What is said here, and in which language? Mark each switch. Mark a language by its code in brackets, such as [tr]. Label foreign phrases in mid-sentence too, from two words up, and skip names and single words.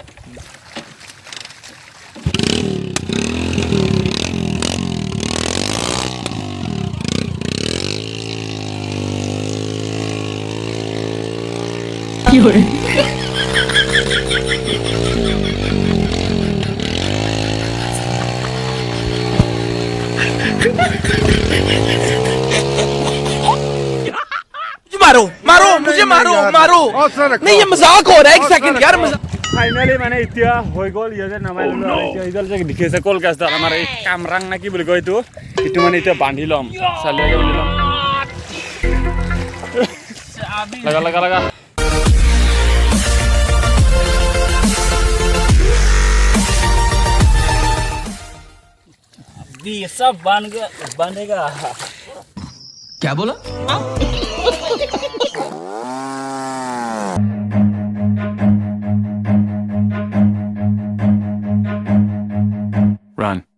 [as] কি হয় [hi] मारो मारो मुझे मारो मारो नहीं, ये मजाक हो रहा है। एक सेकंड यार, फाइनली [as] মানে এতিয়া হৈ গ'ল। ইয়াতে নামাই ল'লো। এতিয়া ইডাল যে দেখি আছে কল গাছডাল, আমাৰ এই কামৰাং না কি বুলি কয় এইটো মানে এতিয়া বান্ধি ল'ম। চালিয়াকে বান্ধি ল'ম। লগা লগা লগা [hi] ये सब बनेगा। क्या बोला? [en] Run.